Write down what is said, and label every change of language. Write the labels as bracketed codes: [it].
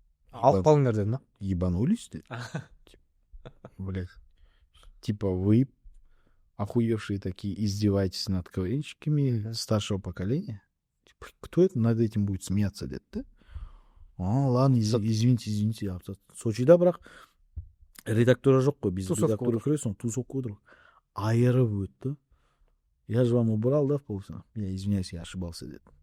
[kk] алып қалыңдар деді ма? [ru] Ебанулись [kk] деді. [ru] Блять. Типа вы охуевшие такие издеваетесь над КВНщиками старшего поколения. Типа, кто это над этим будет смеяться [kk] деді да? [ru] Ладно, извините. [kk] Сочида бірақ редактора жоқ қой. Біз редактора көресің, тусовка отырып. Айырып өтті. [ru] Я же вам убрал, да, в полуфинал? Я извиняюсь, я ошибался [kk] деді.